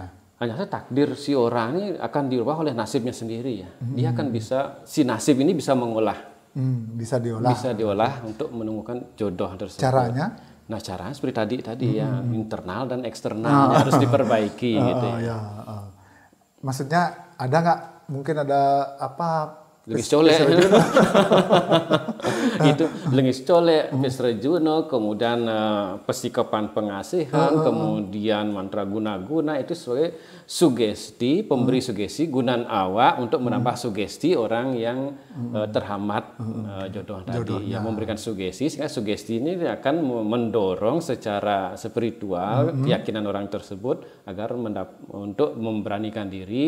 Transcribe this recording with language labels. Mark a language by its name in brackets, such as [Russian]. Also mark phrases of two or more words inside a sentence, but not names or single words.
[Indonesian] Hanya saja takdir si orang ini akan dirubah oleh nasibnya sendiri ya. Dia akan si nasib ini bisa mengolah. Bisa diolah. Bisa diolah untuk menemukan jodoh tersebut. Caranya? Nah, caranya seperti tadi ya, internal dan eksternal harus diperbaiki gitu ya. Maksudnya ada nggak mungkin ada [Balinese] Lengis colek [Indonesian] itu [Balinese] lengis colek, [Indonesian] Pesrejuno, kemudian persikapan pengasihan, kemudian mantra guna-guna, itu sebagai sugesti, pemberi sugesti gunan awak untuk menambah sugesti orang yang terhambat jodoh tadi, yang memberikan sugesti, sehingga sugesti ini akan mendorong secara spiritual keyakinan orang tersebut agar untuk memberanikan diri